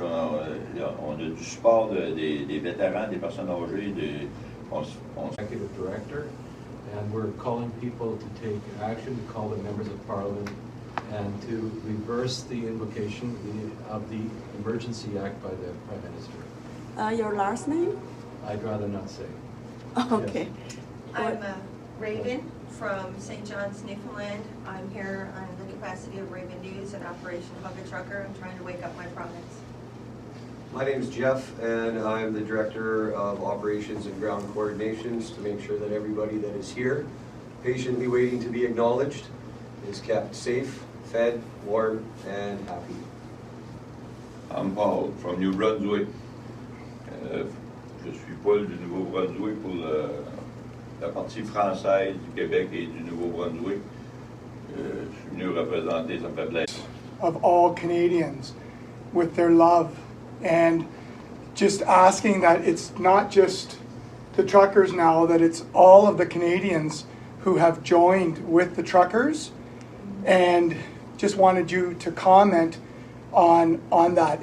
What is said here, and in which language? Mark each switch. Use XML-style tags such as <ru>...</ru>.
<fr>On a du support des vétérans, des personnes âgées.</fr> <en>Executive Director, and we're calling people to take action, to call the members of Parliament, and to reverse the invocation of the Emergency Act by the Prime Minister. Your last name? I'd rather not say. Okay. Yes. I'm Raven from St. John's, Newfoundland. I'm here on the capacity of Raven News and Operation Hug a Trucker. I'm trying to wake up my province. My name is Jeff, and I'm the Director of Operations and Ground Coordinations to make sure that everybody that is here, patiently waiting to be acknowledged, is kept safe, fed, warm, and happy. I'm Paul from New Brunswick.</en> <fr>Je suis Paul du Nouveau-Brunswick pour la partie française du Québec et du Nouveau-Brunswick. Je suis venu représenter, ça me fait plaisir.</fr> <en>Of all Canadians with their love, and just asking that it's not just the truckers now, that it's all of the Canadians who have joined with the truckers, and just wanted you to comment on that.</en>